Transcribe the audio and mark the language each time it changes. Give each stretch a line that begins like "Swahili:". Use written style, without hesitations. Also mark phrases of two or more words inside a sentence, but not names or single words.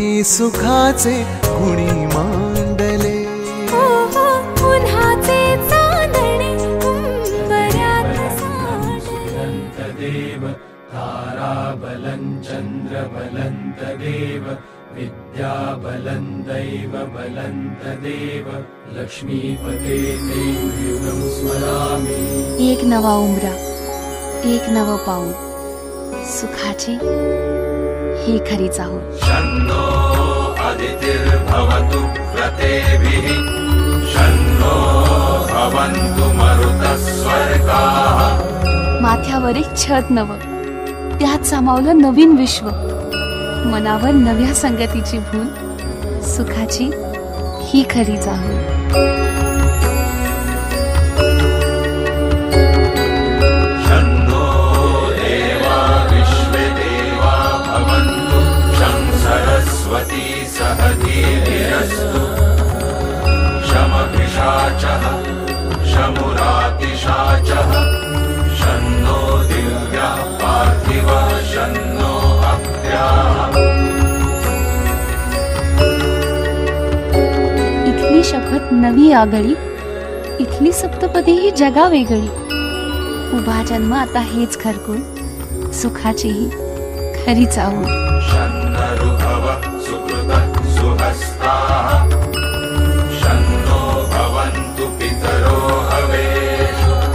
Marathi: सुखाचे गुणी मांडले. उन्हाचे चांदणे उंबऱ्यात साठले.
Sanskrit: देव ताराबलं चन्द्रबलं तदेव विद्याबलं दैवबलं तदेव लक्ष्मीपते ते युगं स्मरामि.
Marathi: एक नवा उंबरा, एक नवं पाऊल, सुखाची ही खरी चाहूल.
Sanskrit: शन्नो अदितिर्भवतु व्रतेभिः शन्नो भवन्तु मरुतः स्वर्गाः.
Marathi: माथ्यावर एक छत नवं, त्यात सामावलं नवीन विश्व. मनावर नव्या संगतीची भूल, सुखाची ही खरी चाहूल.
Sanskrit: शन्नो देवा विश्वे देवा भवन्तु शं सरस्वती सहधीर्यस्तु. शमभिषाचः शमुरातिशाचः शन्नो दिव्यः पार्थिवः शन्नो अप्याः.
Marathi: इथली शपथ नवी आगळी, इथली सप्तपदी ही जगा वेगळी. उभा जन्म आता हेच खरकून, सुखाची ही खरी चाहूल.
Sanskrit: शन्नरुभव सुकृतः सुहस्ताः शन्नो भवन्तु पितरो हवेषु.